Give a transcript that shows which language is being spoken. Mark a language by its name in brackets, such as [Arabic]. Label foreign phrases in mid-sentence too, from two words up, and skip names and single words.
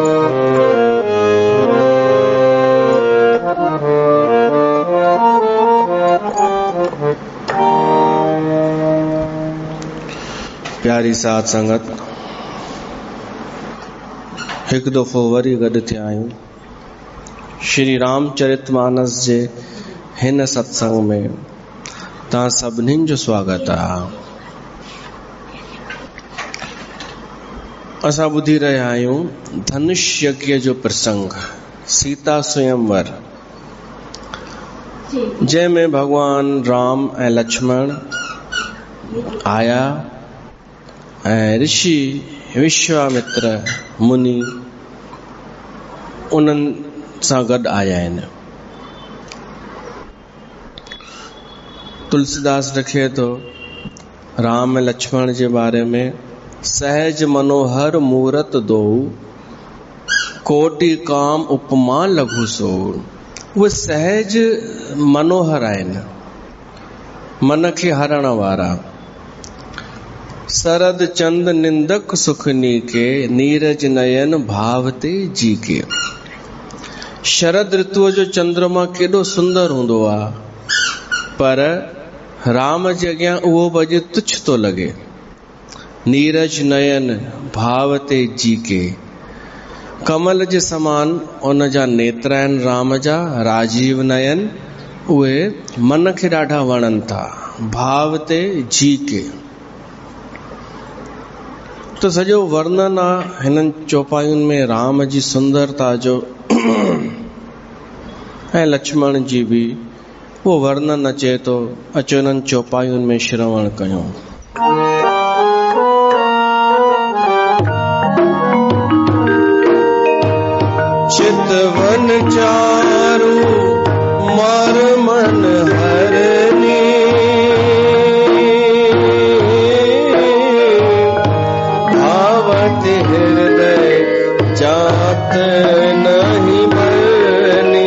[Sindhi] प्यारी साध संगत, एक दफ़ो वरी गॾु थिया आहियूं श्री रामचरितमानस जे हिन सत्संग में। तव्हां सभिनीनि जो स्वागत आहे। असां ॿुधी रहिया आहियूं धनुष यज्ञ जो प्रसंग, सीता स्वयंवर, जंहिंमें भगवान राम ऐं लक्ष्मण आया ऐं ऋषि विश्वामित्र मुनि उन्हनि सां गॾु आया आहिनि। तुलसीदास लिखे थो राम लक्ष्मण जे बारे में, [Awadhi] सहज मनोहर मूरत दो, कोटि काम उपमा लघु सो। [Sindhi] उहे सहज मनोहर आहिनि, मन खे हरण वारा। [Awadhi] सरद चंद निंदक सुखनी के, नीरज नयन भावते जी के। [Sindhi] शरद ऋतुअ जो चंद्रमा केॾो सुंदर हूंदो आहे, पर राम जे अॻियां उहो बि तुच्छ थो लॻे। [Awadhi] नीरज नयन भावते जी के, [Sindhi] कमल जे समान उन जा नेत्र आहिनि राम जा, राजीव नयन, उहे मन खे ॾाढा वणनि था। [Awadhi] भावते जी के [Sindhi] तो सॼो वर्णन आहे हिननि चौपाइयुनि में राम जी सुंदरता जो ऐं लक्ष्मण जी बि वो वर्णन अचे थो। अचो इन्हनि चौपाइयुनि में श्रवण कयूं। [Awadhi] चितवन चारु मार मन हरनी, भावत हृदय जात नहीं बरनी।